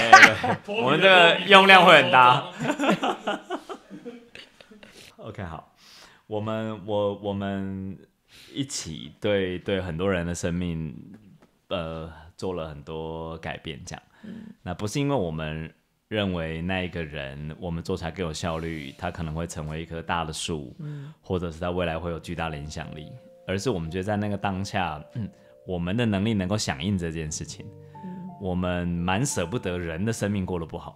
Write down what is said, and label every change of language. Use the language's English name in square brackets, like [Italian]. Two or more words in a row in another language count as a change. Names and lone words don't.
[Chinese] 我們這個用量會很大。OK， 好，我們一起對很多人的生命做了很多改變，這樣。那不是因為我們認為那一個人我們做起來更有效率，他可能會成為一棵大的樹，或者是在未來會有巨大的影響力，而是我們覺得在那個當下，我們的能力能夠響應這件事情，我們蠻捨不得人的生命過得不好，